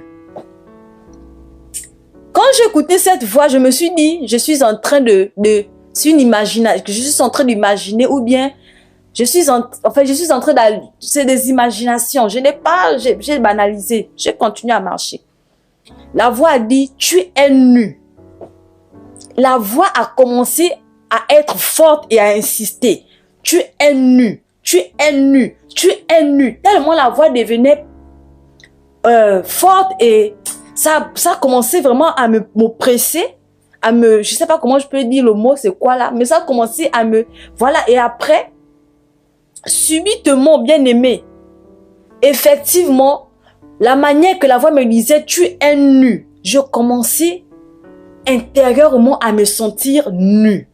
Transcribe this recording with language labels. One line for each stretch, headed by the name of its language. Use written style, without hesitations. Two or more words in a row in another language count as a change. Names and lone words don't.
French: Quand j'ai écouté cette voix, je me suis dit, je suis en train de C'est une imagination que je suis en train d'imaginer ou bien je suis en train de... C'est des imaginations. Je n'ai pas... J'ai banalisé. J'ai continué à marcher. La voix a dit, tu es nu. La voix a commencé à être forte et à insister. Tu es nu. Tu es nu. Tu es nu. Tellement la voix devenait forte et ça a commencé vraiment à m'oppresser. Je sais pas comment je peux dire le mot, c'est quoi là, mais ça a commencé à me... Voilà, et après... Subitement, bien-aimé, effectivement, la manière que la voix me disait, tu es nu, je commençais intérieurement à me sentir nu.